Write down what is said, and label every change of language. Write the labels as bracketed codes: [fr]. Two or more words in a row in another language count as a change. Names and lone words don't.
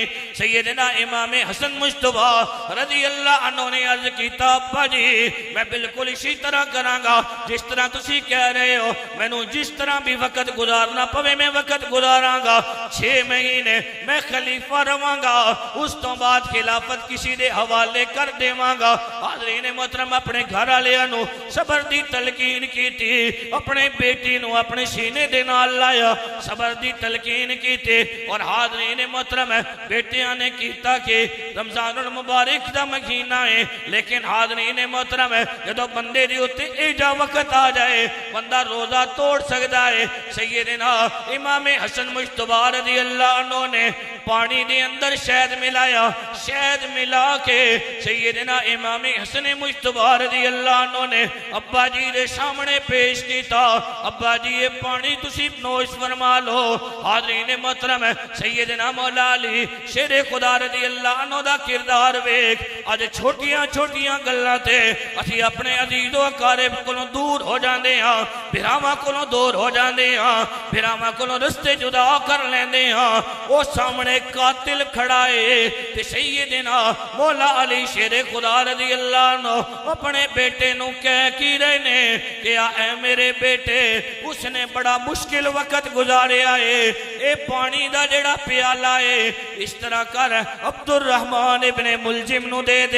[pa] سیدنا امام حسن مجتبی [ar] رضی اللہ عنہ [pa] نے عرض کیتا ابا جی میں بالکل اسی طرح کراں گا جس طرح تسی کہہ رہے ہو، میں نو جس طرح بھی وقت گزارنا پوے میں وقت گزاراں گا، 6 مہینے میں خلیفہ رواں گا، اس تو بعد خلافت کسی دے حوالے کر دیواں گا۔ حاضرین محترم اپنے گھر والےاں نو صبر دی تلقین کیتی، اپنے بیٹی نو اپنے سینے دے نال لایا، صبر دی تلقین کیتی، اور حاضرین محترم بیٹیاں نے کیتا کہ رمضان المبارک دا مہینہ ہے، لیکن حاضرین محترم جدو بندے دی ہوتے ایجا وقت آ جائے بندہ روزہ توڑ سکتا ہے۔ سیدنا امام حسن مجتبی [ar] رضی اللہ عنہ [pa] نے پانی دے اندر شہد ملایا، شہد ملا کے سیدنا امام حسن مجتبی [ar] رضی اللہ عنہ [pa] نے ابا جی دے سامنے پیش کیتا، ابا جی یہ پانی تسی نوش فرما لو۔ حاضرین محترم سیدنا مولا علی شیر خدا [ar] رضی اللہ عنہ [pa] دا کردار ویکھ، اج چھوٹیاں چھوٹیاں گلاں تے اسی اپنے عزیز و اقارب کولوں دور ہو جاندے ہاں، بھراواں کولوں دور ہو جاندے ہاں، بھراواں کولوں رستے جدا کر لیندے ہاں۔ او سامنے قاتل کھڑا ہے تے سیدنا مولا علی شیر خدا [ar] رضی اللہ عنہ [pa] اپنے بیٹے نو کہہ کی رہے نے کہ اے میرے بیٹے اس نے بڑا مشکل وقت گزاریا ہے، اے پانی دا جڑا پیالہ ہے اس طرح کر عبد الرحمن ابن ملجم نو دے دے۔